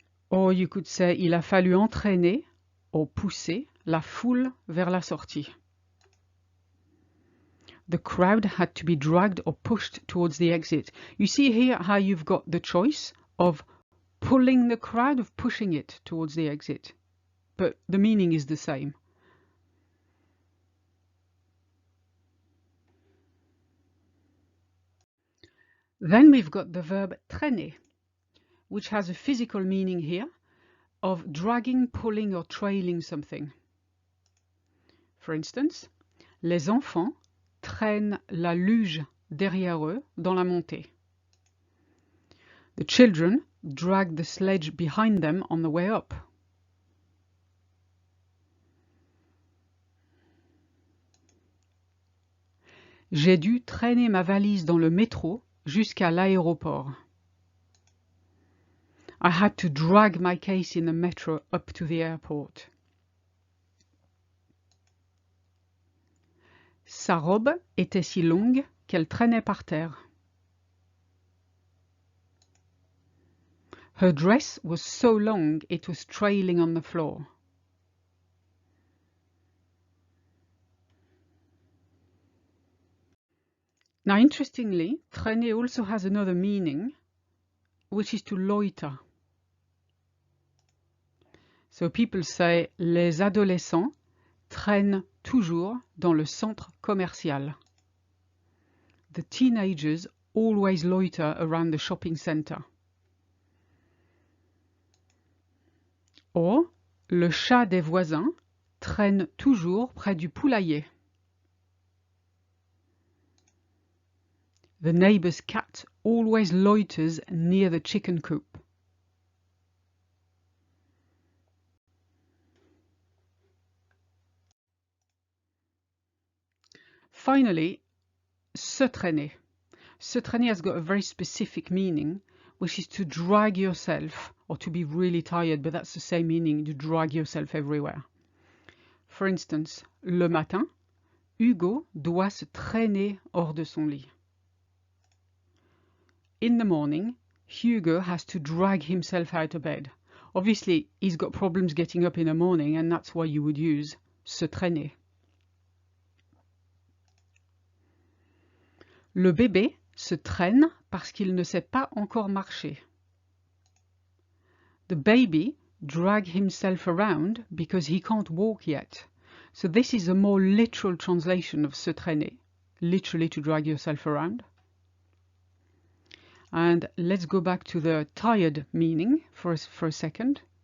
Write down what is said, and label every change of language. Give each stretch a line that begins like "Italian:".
English: Or you could say
French: il a fallu entraîner ou pousser la foule vers la sortie.
English: The crowd had to be dragged or pushed towards the exit. You see here how you've got the choice of pulling the crowd, of pushing it towards the exit. But the meaning is the same. Then we've got the verb traîner, which has a physical meaning here of dragging, pulling, or trailing something. For instance,
French: les enfants traînent la luge derrière eux dans la montée.
English: The children drag the sledge behind them on the way up.
French: J'ai dû traîner ma valise dans le métro jusqu'à l'aéroport.
English: I had to drag my case in the metro up to the airport.
French: Sa robe était si longue qu'elle traînait par terre.
English: Her dress was so long it was trailing on the floor. Now, interestingly, traîner also has another meaning, which is to loiter. So people say
French: les adolescents traînent toujours dans le centre commercial.
English: The teenagers always loiter around the shopping center.
French: Or, le chat des voisins traîne toujours près du poulailler.
English: The neighbor's cat always loiters near the chicken coop. Finally, se traîner. Se traîner has got a very specific meaning, which is to drag yourself, or to be really tired, but that's the same meaning, to drag yourself everywhere. For instance,
French: le matin, Hugo doit se traîner hors de son lit.
English: In the morning, Hugo has to drag himself out of bed. Obviously, he's got problems getting up in the morning, and that's why you would use se traîner.
French: Le bébé se traîne parce qu'il ne sait pas encore marcher.
English: The baby drags himself around because he can't walk yet. So this is a more literal translation of se traîner, literally to drag yourself around. And let's go back to the tired meaning for a second.